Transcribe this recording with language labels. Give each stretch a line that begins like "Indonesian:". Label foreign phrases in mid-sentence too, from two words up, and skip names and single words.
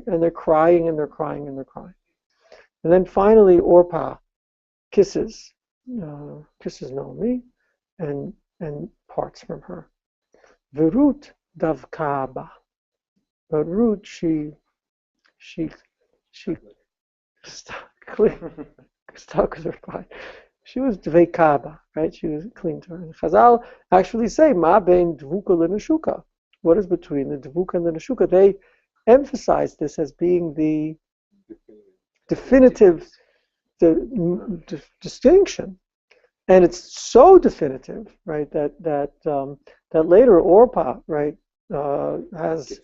English: And they're crying and they're crying and they're crying. And then finally Orpah kisses Naomi and parts from her.
Hebrew: ורות דבקה בה.
English: But Ruth, she stuck with her pride. She was dveikaba, right? She was clean to her. And Chazal actually say,
Hebrew: מה בין דבוקה לנשוקה.
English: What is between the dvuka and the nashuka? They emphasize this as being the definitive distinction. And it's so definitive, right, that later Orpah, right, has